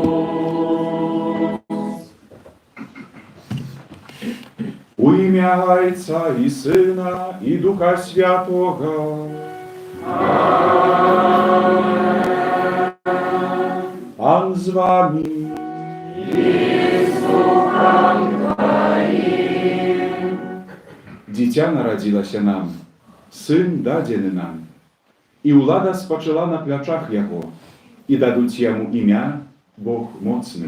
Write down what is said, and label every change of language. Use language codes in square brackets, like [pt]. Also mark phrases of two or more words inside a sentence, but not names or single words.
[uk] У ім'я Отця і Сина, і Духа Святого. Пан з вами. [be] Дзіця нарадзілася нам, сын дадзены нам, і ўлада спачала на плячах яго, і дадуць яму імя Бог моцны.